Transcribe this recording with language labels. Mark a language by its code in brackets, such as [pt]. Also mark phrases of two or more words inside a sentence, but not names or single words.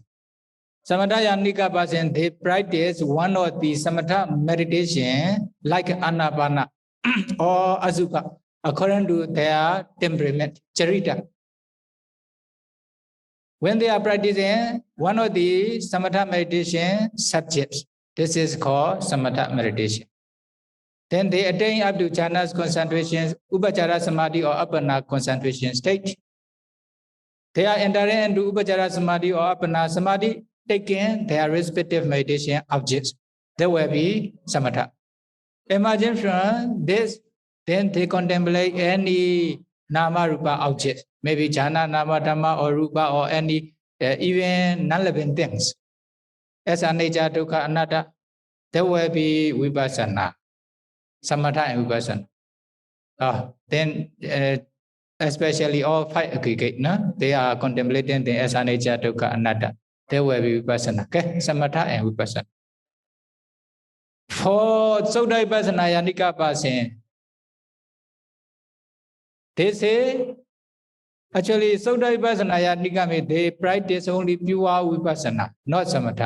[pi] Samatha yanika [en] person, they practice one of the samatha meditation like anapana or asukha according to their temperament, charita. When they are practicing one of the samatha meditation subjects, this is called samatha meditation. Then they attain up to jhanas concentration, [pi] upachara samadhi [en] or appana concentration state. They are entering into [pi] upachara samadhi [en] or [pi] appana samadhi, [en] taking their respective meditation objects. There will be samatha. Imagine from this, then they contemplate any [pi] nama rupa [en] object, maybe [pi] jhana, nama, dhamma, [en] or rupa, or any even non-living things. [pi] As anicca, dukkha, anatta, [en] there will be vipassana, samatha and vipassana. Then especially all 5 aggregate, no? They are contemplating the as [pi] anicca, dukkha, anatta. [en] There will be vipassana, okay? Samatha and vipassana. For [pi] Sutta Vipassana Yanika [en] person, they say, actually, [pi] Sutta Vipassana Yanika, [en] they practice only pure Vipassana, not Samatha.